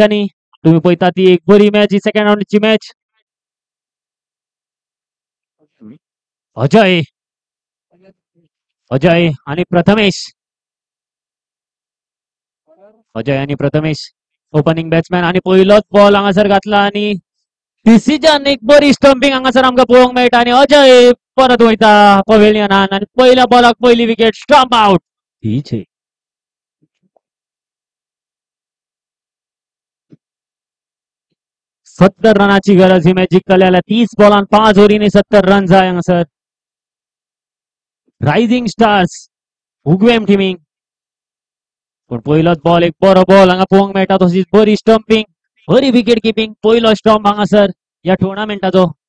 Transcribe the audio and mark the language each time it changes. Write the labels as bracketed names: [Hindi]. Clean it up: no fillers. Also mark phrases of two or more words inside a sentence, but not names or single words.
[Konkani] तुम्ही पळयता ती एक बरी मॅच, ही सेकंड राउंडची मॅच. अजय अजय आणि प्रथमेश अजय आणि प्रथमेश [English] opening batsman [Konkani] आणि पहिलोच बॉल हांगासर घातला आणि डिसिजन एक बरी स्टंपिंग हांगासर आमकां पळोवंक मेळटा आणि अजय परत वयता पवेलियनान आणि पहिल्या बॉलाक पहिली [English] wicket stump out. [Marathi] ठीक आहे. [Konkani] 70 रनाची गरज ही मॅच जिंकलेल्या 30 बॉलांत 5 ओव्हरींनी 70 रन जाय हांगासर. रायझिंग स्टार्स उगवेम टिमींग पण पहिलोच बॉल एक बरो बॉल हांगा पळोवंक मेळटा तशीच बरी स्टंपिंग बरी [English] wicket keeping [Konkani] पहिलो स्टंप हांगासर या टुर्नामेंटाचो.